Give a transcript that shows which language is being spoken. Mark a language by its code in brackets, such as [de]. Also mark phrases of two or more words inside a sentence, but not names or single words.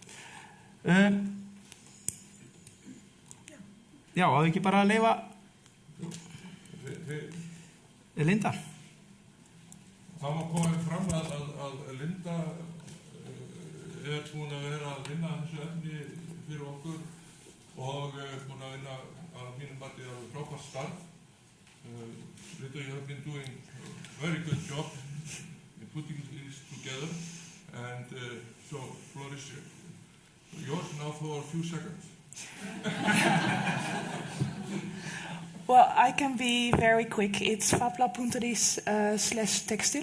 [is] Já, að við ekki bara að leyfa Linda. Það má koma fram að Linda búin að vera að vinna þessu efni fyrir okkur og búin að vinna að mínum mati að frábært starf. Linda, [en] you have been doing a very good job in putting this together and so floor is yours now for a few seconds. Well, I can be very quick. It's fablab.is/textil.